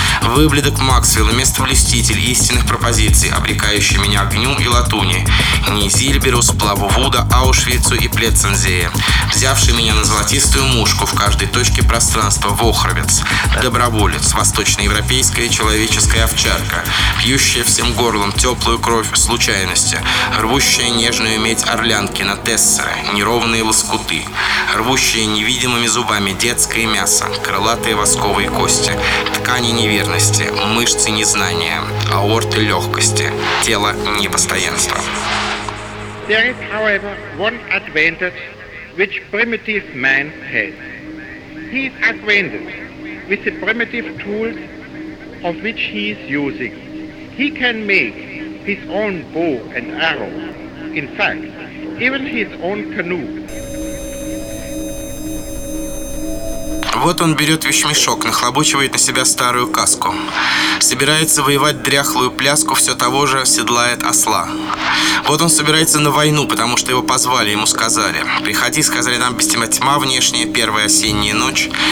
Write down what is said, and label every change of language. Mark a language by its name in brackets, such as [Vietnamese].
[Russian] выбледок Максвелл и местоблюститель истинных пропозиций, обрекающий меня огню и латуни, не Зильберу, сплаву Вуда, Аушвицу и Плецензее, взявший меня на золотистую мушку в каждой точке пространства, вохровец, доброволец, восточноевропейская человеческая овчарка, пьющая всем горлом теплую кровь случайности, рвущая нежную медь орлянки на тессеры, неровные лоскуты, рвущая невидимыми зубами детское мясо, крылатые восковые кости, ткани неверности, мышцы незнания, аорты легкости, тело непостоянства. [English] There is, however, one advantage which primitive man has. He is acquainted with the primitive tools of which he is using. He can make his own bow and arrow, in fact, even his own canoe. [Russian] Вот он берет вещмешок, нахлобучивает на себя старую каску. Собирается воевать дряхлую пляску, все того же седлает осла. Вот он собирается на войну, потому что его позвали, ему сказали. Приходи, сказали нам, без тебя тьма внешняя, первая осенняя ночь.